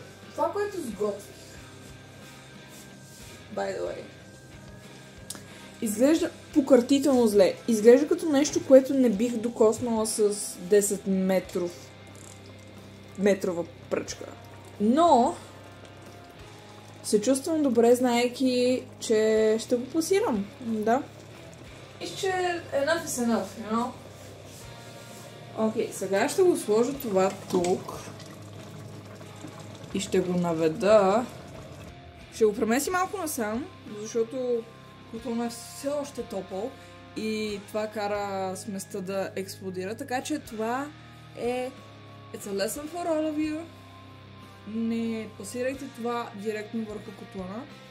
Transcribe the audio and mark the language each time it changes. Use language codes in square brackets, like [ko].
[bg] Това, което сготвих, by the way, изглежда пократително зле. Изглежда като нещо, което не бих докоснала с 10 метрова пръчка. Но се чувствам добре, знаейки, че ще го пасирам. Да. [en] Мисля, че enough is enough, you know? [bg] Окей, сега ще го сложа това тук. И ще го наведа. Ще го премеси малко насам, защото кутона е все още топъл и това кара сместа да експлодира. [en] Така че това е It's a lesson for all of you. [bg] Не пасирайте това директно върху котлона.